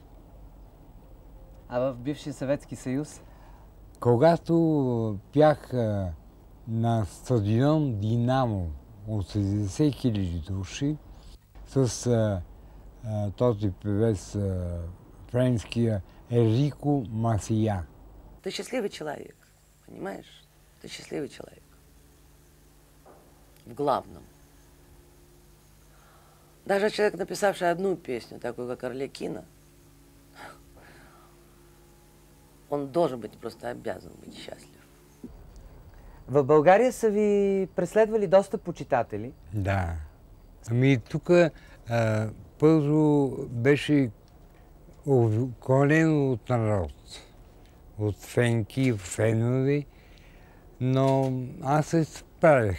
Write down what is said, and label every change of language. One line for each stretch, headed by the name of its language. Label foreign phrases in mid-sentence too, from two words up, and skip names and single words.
Bulgarian: А в бившия Съветски съюз? Когато бях на стадион Динамо от 70 000 души с този певец френския Ерико Масия.
Russian: Ты счастливый человек, понимаешь? Ты счастливый человек. В главном. Даже человек, написавший одну песню, такую как «Арлекино», он должен быть, просто обязан быть счастлив.
Bulgarian: В България са ви преследвали доста почитатели. Да. Ами тук първо беше обиколено от народ, от фенки, фенове, но аз се справях.